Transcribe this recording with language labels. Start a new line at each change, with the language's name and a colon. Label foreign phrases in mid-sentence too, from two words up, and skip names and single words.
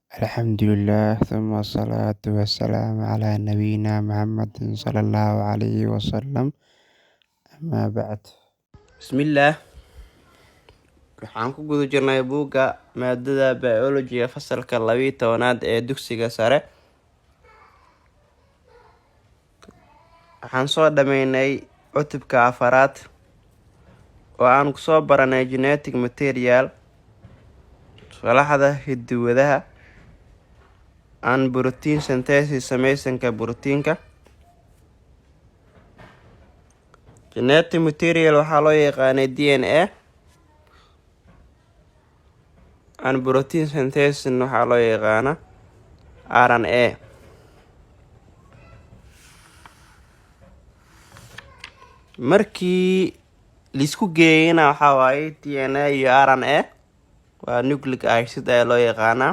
Arabic: الحمد لله ثم الصلاة والسلام على نبينا محمد صلى الله عليه وسلم أما بعد. بسم الله.
Somali: waxaan ku guda jirnay buugga maadada biology fasalka 12aad ee dugsiga sare. waxaan soo dhameynay cutubka afaraad oo aan kusoo baranay
English: genetic material,
Somali: walaxda hiddo-wadaha,
English: and protein synthesis,
Somali: samaysanka borotiinka.
English: Genetic material
Somali: waxaa loo yaqaanay DNA,
English: and protein synthesis
Somali: waxaa loo yaqaana RNA. markii lisku geeyna waxaa waaye DNA iyo RNA waa
English: nucleic acid
Somali: ee loo yaqaana.